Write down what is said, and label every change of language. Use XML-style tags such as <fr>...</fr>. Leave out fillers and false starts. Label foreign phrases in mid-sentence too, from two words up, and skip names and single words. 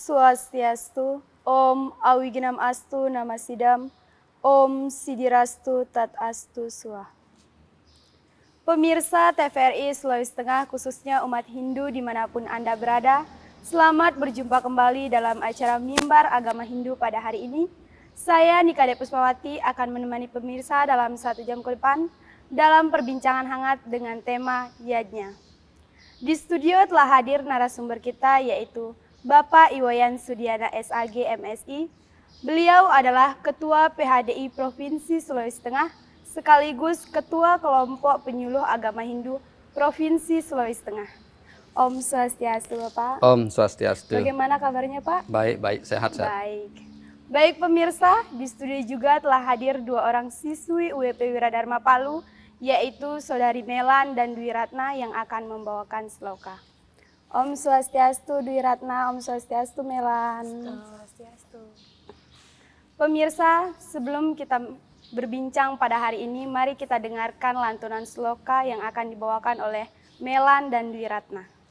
<sa>Swastiastu, Om Awiginam Astu Namasidam, Om Sidirastu Tat Astu Suah.</sa> <id>Pemirsa TVRI Sulawesi Tengah, khususnya umat Hindu dimanapun Anda berada, selamat berjumpa kembali dalam acara Mimbar Agama Hindu pada hari ini. Saya Nikade Pusmawati akan menemani pemirsa dalam 1 jam ke depan dalam perbincangan hangat dengan tema Yajna. Di studio telah hadir narasumber kita yaitu Bapak Iwayan Sudiana SAG MSI. Beliau adalah Ketua PHDI Provinsi Sulawesi Tengah sekaligus Ketua Kelompok Penyuluh Agama Hindu Provinsi Sulawesi Tengah.</id> <sa>Om Swastiastu Bapak. Om Swastiastu.</sa> <id>Bagaimana kabarnya Pak? Baik, sehat. Baik pemirsa, di studio juga telah hadir 2 orang siswi UWP Wiradharma Palu, yaitu Saudari Melan dan Dwi Ratna yang akan membawakan sloka.</id> <sa>Om Swastiastu Dwi Ratna, Om Swastiastu Melan. Swastiastu.</sa> <id>Pemirsa, sebelum kita berbincang pada hari ini, mari kita dengarkan lantunan sloka yang akan dibawakan oleh Melan dan Dwi Ratna.</id>